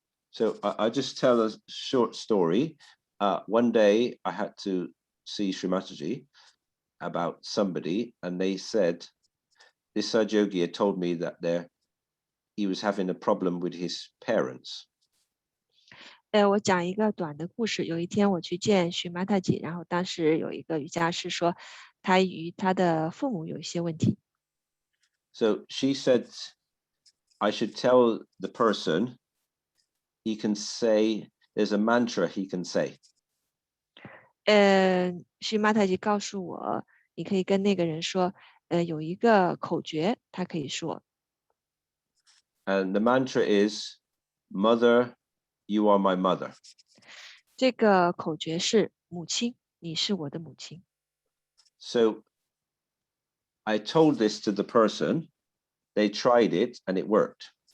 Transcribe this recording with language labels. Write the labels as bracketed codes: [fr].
[en] So I just tell a short story. One day I had to see Srimataji about somebody, and they said this Sahaja had told me that he was having a problem with his parents. [zh] 我讲一个短的故事。有一天我去见许玛塔吉，然后当时有一个瑜伽师说，他与他的父母有一些问题。 [en] So she said, I should tell the person he can say, there's a mantra he can say. [zh] 许玛塔吉告诉我，你可以跟那个人说，有一个口诀，他可以说。 [en] And the mantra is, Mother, you are my mother. [zh] 这个口诀是母亲，你是我的母亲。 [en] So I told this to the person, they tried it and it worked.